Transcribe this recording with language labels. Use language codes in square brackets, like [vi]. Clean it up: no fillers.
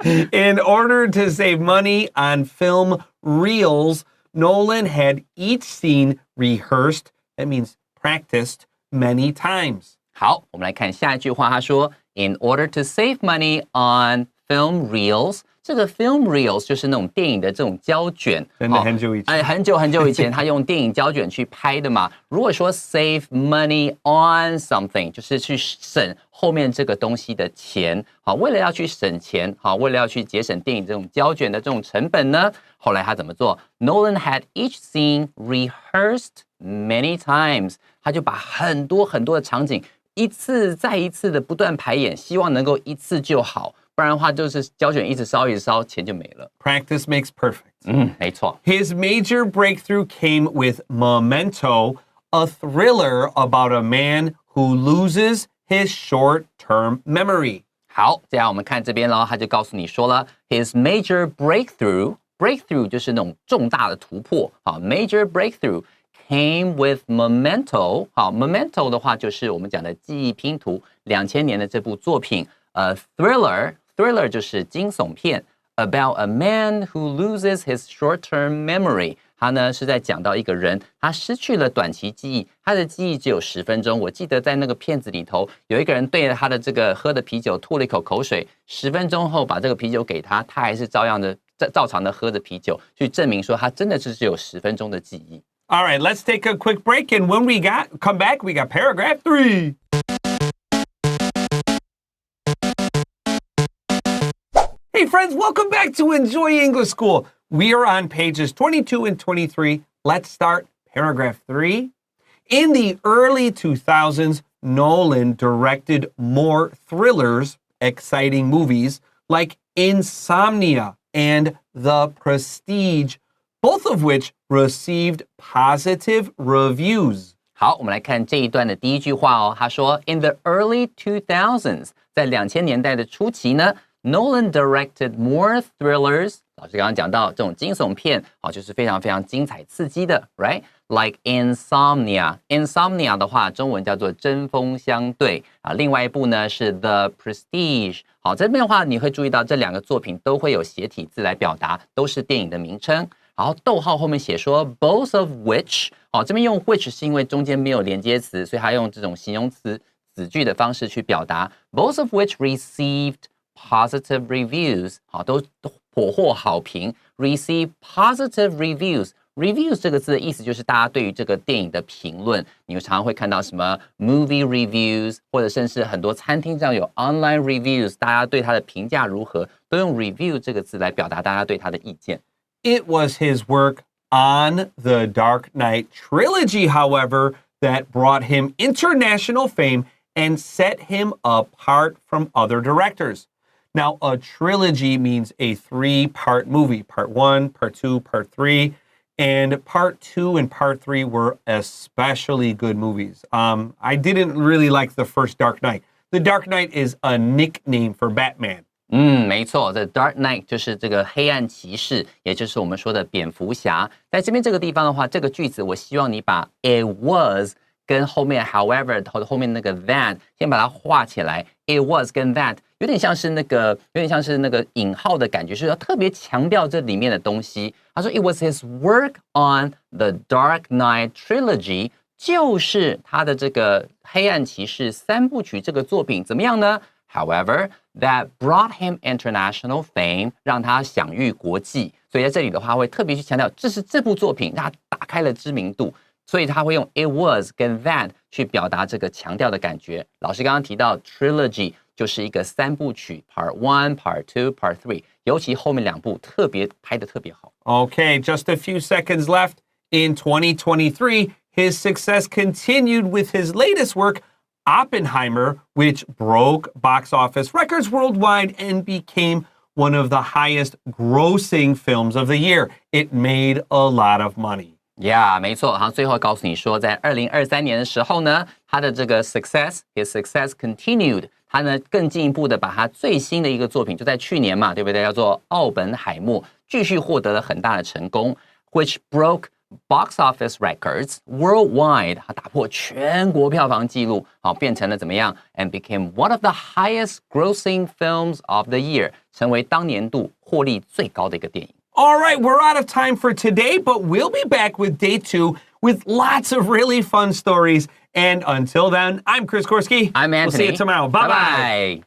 [en] In order to save money on film reels, Nolan had each scene rehearsed. That means practiced many times. [zh] 好，我们来看下一句话，他说 ， [en] In order to save money on film reels， [zh] 这个 film reels 就是那种电影的这种胶卷，真的很久以前，很久以前，他用电影胶卷去拍的嘛。如果说 [en] save money on something， [zh] 就是去省后面这个东西的钱，好，为了要去省钱，好，为了要去节省电影这种胶卷的这种成本呢，后来他怎么做 ？ [en] Nolan had each scene rehearsed many times， [zh] 他就把很多的场景一次再一次的不断排演，希望能够一次就好。不然的话，就是胶卷一直烧，钱就没了。 [en] Practice makes perfect. [zh] 没错。 [en] His major breakthrough came with Memento, a thriller about a man who loses his short-term memory. [zh] 好，接下来我们看这边咯，他就告诉你说了 ， [en] his major breakthrough [zh] 就是那种重大的突破。 [en] 好 ，major breakthrough came with Memento。 [zh] 好 ，Memento 的话就是我们讲的记忆拼图，2000年的这部作品。 [en] Thriller [zh] 就是惊悚片 [en] ，about a man who loses his short-term memory。 [zh] 他呢是在讲到一个人，他失去了短期记忆，他的记忆只有10分钟。我记得在那个片子里头，有一个人对着他的这个喝的啤酒吐了一口口水，10分钟后把这个啤酒给他，他还是照常的喝着啤酒，去证明说他真的是只有10分钟的记忆。 [en] All right, let's take a quick break, and when we come back, we got paragraph 3. Hey friends, welcome back to Enjoy English School. We are on pages 22 and 23. Let's start paragraph 3. In the early 2000s, Nolan directed more thrillers, exciting movies like Insomnia and The Prestige, both of which received positive reviews. [zh] 好，我们来看这一段的第一句话哦。他说 ， [en] In the early 2000s， [zh] 在2000年代的初期呢。 [en] Nolan directed more thrillers, [zh] 老师刚刚讲到这种惊悚片，就是非常非常精彩刺激的 ， [en] right？ Like Insomnia [zh] 的话，中文叫做针锋相对啊。另外一部呢是 The Prestige。好，这边的话你会注意到这两个作品都会有斜体字来表达，都是电影的名称。然后逗号后面写说 [en] both of which， [zh] 这边用 which 是因为中间没有连接词，所以它用这种形容词子句的方式去表达 [en] both of which received positive reviews， [zh] 都颇获好评 [en] receive positive reviews。 [zh] Reviews 这个字的意思就是大家对于这个电影的评论，你常常会看到什么 [en] movie reviews， [zh] 或者甚至很多餐厅上有 [en] online reviews， [zh] 大家对它的评价如何，都用 review 这个字来表达大家对它的意见。 [en] It was his work on the Dark Knight trilogy, however, that brought him international fame and set him apart from other directors. Now, a trilogy means a 3-part movie, part 1, part 2, part 3. And part 2 and part 3 were especially good movies. I didn't really like the first Dark Knight. The Dark Knight is a nickname for Batman. [zh] 没错 The Dark Knight 就是这个黑暗骑士，也就是我们说的蝙蝠侠。在这边这个地方的话，这个句子我希望你把 [en] it was [zh] 跟后面 [en] however [zh] 后面那个 that 先把它画起来。 It was 跟 that 有点像是那个引号的感觉，是要特别强调这里面的东西。他说 [en] It was his work on the Dark Knight trilogy， [zh] 就是他的这个黑暗骑士3部曲这个作品怎么样呢？ [en] However, that brought him international fame， [zh] 让他享誉国际。所以在这里的话会特别去强调，这是这部作品让他打开了知名度。所以他会用 it was 跟 that 去表达这个强调的感觉。老师刚刚提到 trilogy 就是一个3部曲 [en] part 1, part 2, part 3， [zh] 尤其后面2部特别拍得特别好。 [en] Okay, just a few seconds left. In 2023, his success continued with his latest work, Oppenheimer, which broke box office records worldwide and became one of the highest grossing films of the year. It made a lot of money.Yeah, [zh] 没错。好，最后告诉你说，在2023年的时候呢，他的这个 [en] his success continued， [zh] 他呢更进一步的把他最新的一个作品，就在去年嘛，对不对？叫做《奥本海默》，继续获得了很大的成功 ， [en] which broke box office records worldwide， [zh] 他打破全国票房纪录，好，变成了怎么样 ？ [en] and became one of the highest grossing films of the year， [zh] 成为当年度获利最高的一个电影。 [en] All right, we're out of time for today, but we'll be back with day 2 with lots of really fun stories. And until then, I'm Chris Gorski. I'm Antony. We'll see you tomorrow. Bye-bye.